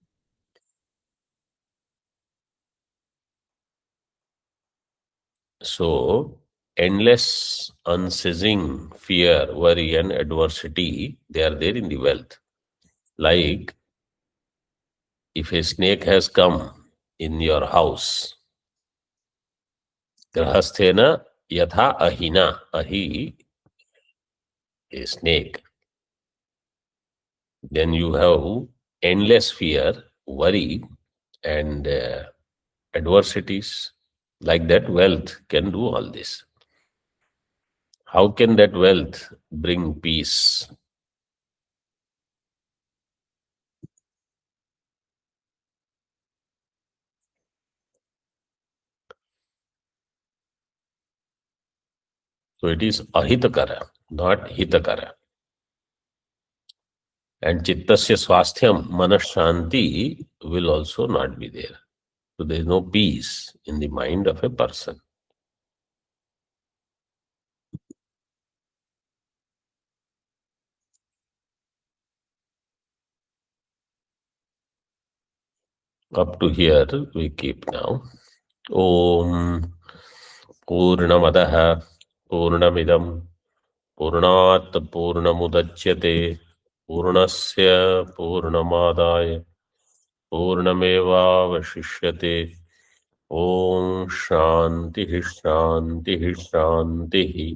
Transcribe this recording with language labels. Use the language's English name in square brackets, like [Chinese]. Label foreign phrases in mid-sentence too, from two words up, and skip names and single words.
[English] So, endless, unceasing fear, worry, and adversity, they are there in the wealth. Like, if a snake has come in your house, [Sanskrit] grahasthena yatha ahina, [English] ahi, a snake, then you have endless fear, worry, and adversities. Like that, wealth can do all this. How can that wealth bring peace? So it is ahitakara, not hitakara. [Sanskrit] And chittasya swasthyam, manashanti, [English] will also not be there. So there is no peace in the mind of a person. Up to here we keep now. [Sanskrit] Om Purnamadaha Purnamidam Purnat Purnamudachyate Purnasya Purnamadaya Purnamevavashishyate. Om Shanti Shanti Shanti.